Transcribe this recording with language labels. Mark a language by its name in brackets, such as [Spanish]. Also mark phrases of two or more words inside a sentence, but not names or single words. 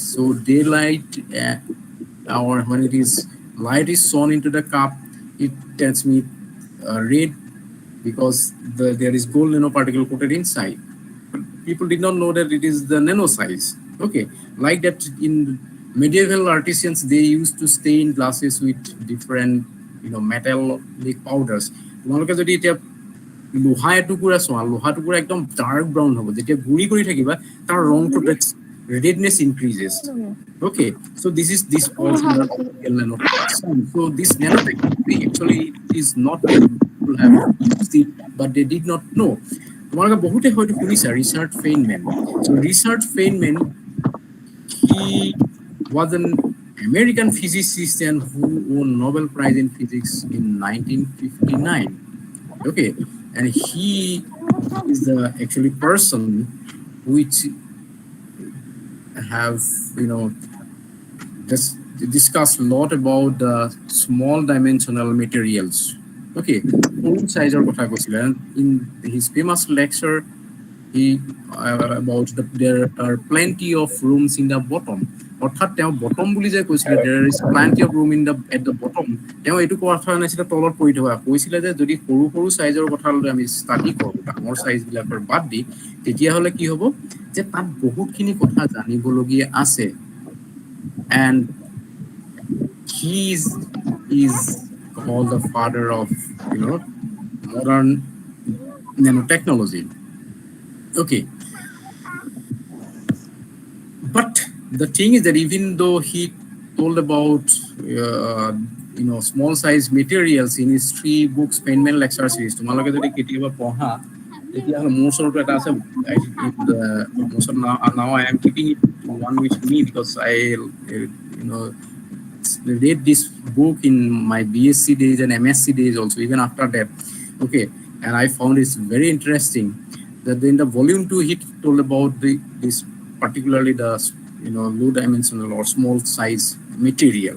[English] So daylight or when it is light is shone into the cup, it tells me red because there is gold nanoparticle coated inside. But people did not know that it is the nano size. Okay, like that in medieval artisans they used to stain glasses with different metallic powders. [Assamese] তোমালোকে যদি এতিয়া লোহা এটুকুৰা চোৱা, লোহা টুকুৰা একদম [English] dark brown [Assamese] হ'ব, যেতিয়া গুৰি কৰি থাকিবা তাৰ ৰংটো [English] redness increases. Okay, so this falls in the optical nanotechnology. So this nanotechnology actually is not many people have used it, but they did not know. [Assamese] তোমালোকে বহুতে হয়তো শুনিছা Richard Feynman. [English] So Richard Feynman, he was an American physicist who won Nobel Prize in Physics in 1959. Okay, and he is the actually person which have just discussed a lot about the small dimensional materials. Okay, size [Assamese] ৰ কথা কৈছিলে, [English] and in his famous lecture he about there are plenty of rooms in the bottom. [Assamese] অর্থাৎ তেওঁ বটম বুলি যে কৈছিলে [English] there is plenty of room at the bottom, [Assamese] তেওঁ এইটো কথা নাছিলে তলত পৰি থকা, কৈছিলে যে যদি সৰু সৰু সাইজৰ কথা লৈ আমি ষ্টাডি কৰোঁ ডাঙৰ সাইজ বিলাকৰ বাদ দি, তেতিয়াহ'লে কি হ'ব যে তাত বহুতখিনি কথা জানিবলগীয়া আছে। [English] And he is called the father of modern nanotechnology. Okay, but the thing is that even though he told about small size materials in his 3 books Feynman lecture series, [Assamese] তোমালোকে যদি কেতিয়াবা পঢ়া তেতিয়াহ'লে মোৰ ওচৰতো এটা আছে, [English] now I am keeping it one with me because I read this book in my BSc days and MSc days also, even after that. Okay, and I found it very interesting that in the volume 2 he told about this particularly the low dimensional or small size materials.